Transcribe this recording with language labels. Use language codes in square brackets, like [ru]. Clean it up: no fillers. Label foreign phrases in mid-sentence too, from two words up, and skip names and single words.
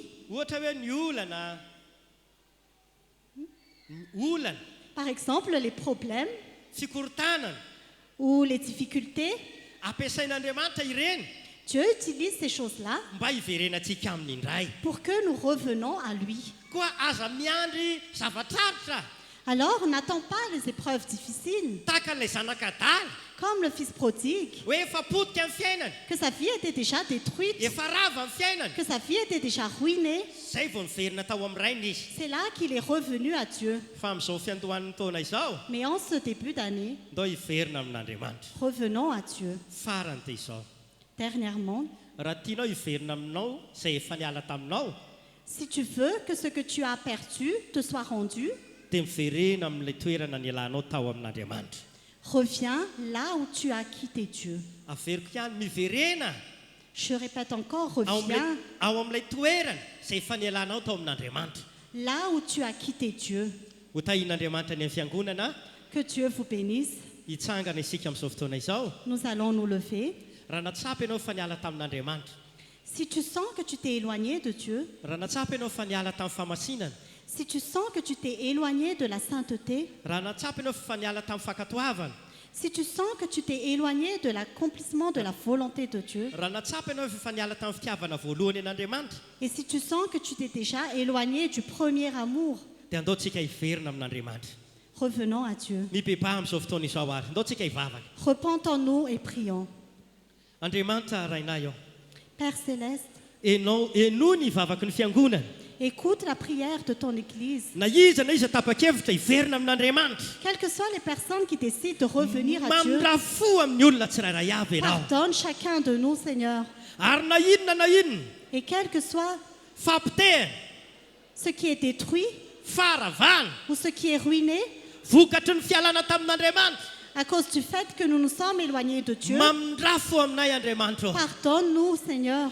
[mg] Ohatra hoe ny olana. Ny olana, [fr] Par exemple, les problèmes [mg] fikorotanana. [fr] ou les difficultés. [mg] Ampiasain'Andriamanitra ireny [fr] Dieu utilise ces choses-là [mg] mba hiverenantsika aminy indray. [fr] pour que nous revenons à lui. [mg] Koa aza miandry zavatraritra. [fr] Alors, n'attends pas les épreuves difficiles, [mg] Taka an'ilay zanakadala. [fr] comme le fils prodigue, [mg] Hoe efa potika amin'ny fiainana. [fr] que sa vie était déjà détruite, [mg] Efa rava amin'ny fiainana. [fr] que sa vie était déjà ruinée. [mg] Zay vao niverina tao amin'ny rainy izy. [fr] C'est là qu'il est revenu à Dieu. [mg] Fa amin'izao fiandohan'ny taona izao, [fr] Mais en ce début d'année, [mg] ndao hiverina amin'Andriamanitra. [fr] revenons à Dieu. [mg] Farany dia izao. [fr] Dernièrement, [mg] Raha tianao hiverina aminao izay efa niala taminao, [fr] si tu veux que ce que tu as perdu te soit rendu, [mg] dia miverena amin'ilay toerana nialanao tao amin'Andriamanitra. [fr] reviens là où tu as quitté Dieu. [mg] Averiko ihany miverena [fr] Je répète encore, [mg] ao [fr] reviens [mg] amin'ilay toerana izay efa nialanao tao amin'Andriamanitra. [fr] là où tu as quitté Dieu. [mg] Ho tahin'Andriamanitra ny amin'ny fiangonana, [fr] Que Dieu vous bénisse. [mg] hitsangana isika amin'izao fotoana izao. [fr] Nous allons nous lever. [mg] Raha natsapy ianao fa niala tamin'Andriamanitra, [fr] Si tu sens que tu t'es éloigné de Dieu, [mg] raha natsapa ianao fa niala tamin'ny famasinana, [fr] si tu sens que tu t'es éloigné de la sainteté, [mg] raha natsapa ianao fa niala tamin'ny fankatoavana, [fr] si tu sens que tu t'es éloigné de l'accomplissement de la volonté de Dieu, [mg] raha natsapa ianao fa niala tamin'ny fitiavana voalohany an'Andriamanitra, [fr] et si tu sens que tu t'es déjà éloigné du premier amour, [mg] dia andao tsika hiverina amin'Andriamanitra. [fr] revenons à Dieu. [mg] Mibebaha amin'izao fotoana izao ary, andao tsika hivavaka. [fr] Repentons-nous et prions. [mg] Andriamanitra rainay ao, [fr] Père céleste, [mg] eno ny hivavaky ny fiangonana. [fr] écoute la prière de ton Église. [mg] Na iza tapa-kevitra hiverina amin'Andriamanitra. [fr] Quelles que soient les personnes qui décident de revenir à Dieu, [mg] Mamindra-fo amin'ny olona tsirairay avy ianao. [fr] pardonne chacun de nous, Seigneur. [mg] Ary na inona [fr] Et quel que soit [mg] fampitehana, [fr] ce qui est détruit [mg] faharavana, [fr] ou ce qui est ruiné [mg] vokatry ny fialana tamin'Andriamanitra, [fr] à cause du fait que nous nous sommes éloignés de Dieu, [mg] mamindra-fo aminay Andriamanitra. [fr] pardonne-nous, Seigneur.